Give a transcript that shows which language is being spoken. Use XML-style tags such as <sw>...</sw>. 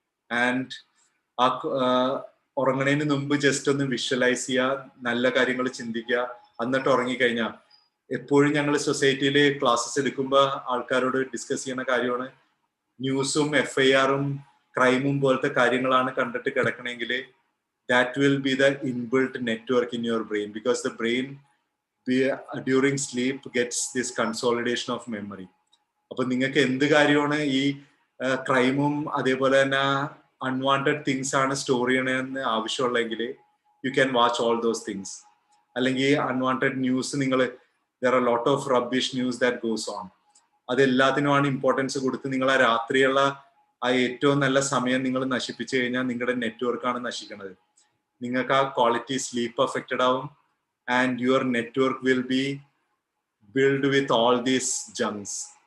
<ml>And ആ ഉറങ്ങണതിന് മുമ്പ് just ഒന്ന് വിഷ്വലൈസ് ചെയ്യുക, നല്ല കാര്യങ്ങൾ ചിന്തിക്കുക, എന്നിട്ട് ഉറങ്ങിക്കഴിഞ്ഞാൽ എപ്പോഴും ഞങ്ങൾ സൊസൈറ്റിയിൽ ക്ലാസ്സസ് എടുക്കുമ്പോൾ ആൾക്കാരോട് ഡിസ്കസ് ചെയ്യുന്ന കാര്യമാണ് ന്യൂസും FIR-ഉം ക്രൈമും പോലത്തെ കാര്യങ്ങളാണ് കണ്ടിട്ട് കിടക്കണമെങ്കിൽ</ml> <en>that will be the inbuilt network in your brain, because the brain during sleep gets this consolidation of memory.</en> <ml>അപ്പൊ നിങ്ങൾക്ക് എന്ത് കാര്യമാണ് ഈ ക്രൈമും അതേപോലെ തന്നെ അൺവാണ്ടഡ് തിങ്സ് ആണ് സ്റ്റോർ ചെയ്യണമെന്ന് ആവശ്യമുള്ളെങ്കിൽ</ml> <en>You can watch all those things.</en> <ml>അല്ലെങ്കിൽ അൺവാണ്ടഡ് ന്യൂസ് നിങ്ങൾ</ml> <en>there are a lot of rubbish news that goes on.</en> <ml>അതെല്ലാത്തിനുമാണ് importance കൊടുത്ത് നിങ്ങൾ ആ രാത്രിയുള്ള ആ ഏറ്റവും നല്ല സമയം നിങ്ങൾ നശിപ്പിച്ചു കഴിഞ്ഞാൽ നിങ്ങളുടെ നെറ്റ്വർക്കാണ് നശിക്കുന്നത്. നിങ്ങൾക്ക് ആ ക്വാളിറ്റി സ്ലീപ്പ് അഫക്റ്റഡ് ആവും</ml> <en>And your network will be build with all these junks.</en>